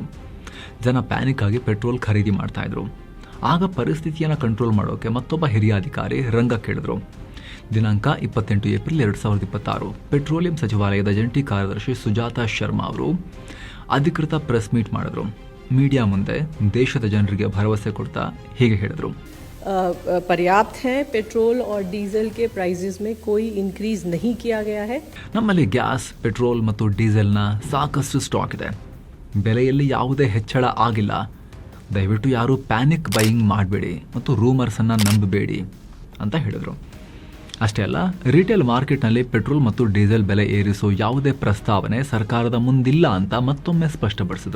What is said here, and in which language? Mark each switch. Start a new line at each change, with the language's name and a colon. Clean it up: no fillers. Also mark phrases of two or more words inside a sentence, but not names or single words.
Kannada: ಜನ ಪ್ಯಾನಿಕ್ ಆಗಿ ಪೆಟ್ರೋಲ್ ಖರೀದಿ ಮಾಡ್ತಾ ಇದ್ರು. ಆಗ ಪರಿಸ್ಥಿತಿಯನ್ನು ಕಂಟ್ರೋಲ್ ಮಾಡೋಕೆ ಮತ್ತೊಬ್ಬ ಹಿರಿಯ ಅಧಿಕಾರಿ ರಂಗಕ್ಕಿಳಿದ್ರು. ದಿನಾಂಕ 28 ಏಪ್ರಿಲ್ 2026 ಪೆಟ್ರೋಲಿಯಂ ಸಚಿವಾಲಯದ ಜಂಟಿ ಕಾರ್ಯದರ್ಶಿ ಸುಜಾತಾ ಶರ್ಮಾ ಅವರು ಅಧಿಕೃತ
English: press meet
Kannada: ಮಾಡಿದ್ರು. ಮೀಡಿಯಾ ಮುಂದೆ ದೇಶದ ಜನರಿಗೆ ಭರವಸೆ ಕೊಡ್ತಾ ಹೀಗೆ ಹೇಳಿದ್ರು:
Hindi: पर्याप्त है, पेट्रोल और डीजल के प्राइसेस में कोई इंक्रीज नहीं किया गया है.
Kannada: ನಮ್ಮಲ್ಲಿ ಗ್ಯಾಸ್, ಪೆಟ್ರೋಲ್ ಮತ್ತು ಡೀಸೆಲ್ನ ಸಾಕಷ್ಟು ಸ್ಟಾಕ್ ಇದೆ. ಬೆಲೆಯಲ್ಲಿ ಯಾವುದೇ ಹೆಚ್ಚಳ ಆಗಿಲ್ಲ. ದಯವಿಟ್ಟು ಯಾರು
English: panic buying
Kannada: ಮಾಡಬೇಡಿ ಮತ್ತು ರೂಮರ್ಸನ್ನು ನಂಬಬೇಡಿ ಅಂತ ಹೇಳಿದರು. ಅಷ್ಟೇ ಅಲ್ಲ, ರಿಟೇಲ್ ಮಾರ್ಕೆಟ್ನಲ್ಲಿ ಪೆಟ್ರೋಲ್ ಮತ್ತು ಡೀಸೆಲ್ ಬೆಲೆ ಏರಿಸೋ ಯಾವುದೇ ಪ್ರಸ್ತಾವನೆ ಸರ್ಕಾರದ ಮುಂದಿಲ್ಲ ಅಂತ ಮತ್ತೊಮ್ಮೆ ಸ್ಪಷ್ಟಪಡಿಸಿದ್ರು.